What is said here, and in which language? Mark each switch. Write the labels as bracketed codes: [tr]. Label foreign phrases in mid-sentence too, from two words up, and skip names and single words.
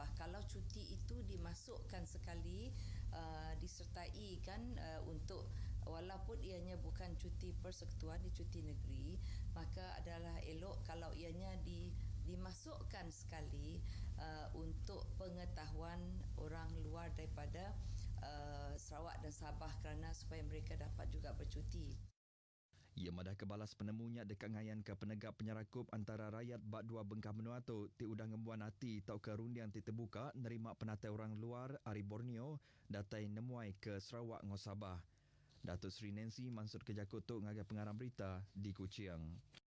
[ms] Kalau cuti itu dimasukkan sekali, disertai kan untuk walaupun ianya bukan cuti persekutuan, di cuti negeri, maka adalah elok kalau ianya dimasukkan sekali untuk pengetahuan orang luar daripada Sarawak dan Sabah kerana supaya mereka dapat juga bercuti. [iba] Ia madah kebalas penemunya dekat ngayan ke penegak penyerakup antara rakyat bak dua bengkah menua tu ti udang ngembuan hati tau ke rundiang ti terbuka nerima penatai orang luar Ari Borneo datai nemuai ke Sarawak ngau Sabah. Datuk Seri Nancy mansur ke Jakut tu ngagai pengarang berita di Kuching.